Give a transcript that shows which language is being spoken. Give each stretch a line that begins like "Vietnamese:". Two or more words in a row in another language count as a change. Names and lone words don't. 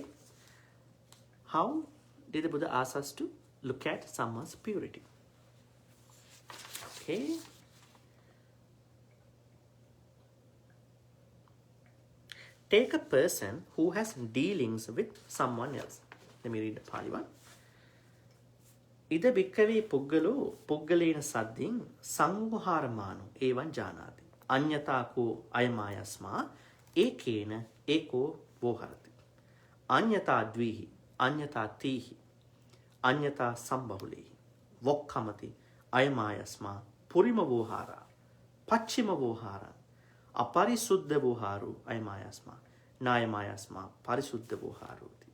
English: How did the Buddha ask us to look at someone's purity? Okay. Take a person who has dealings with someone else. Let me read the Pali one.
Pali: Ida bhikkave puggalo puggalena saddin sanguharamano evan janati. Anyata ko ayamayasma ekena eko voharati. Anyata dvihi, anyata tihi, anyata sambahulehi. Vokkamati ayamayasma purima vohara, pachima vohara, aparisuddha voharu ayamayasma, nayamayasma parisuddha voharuti.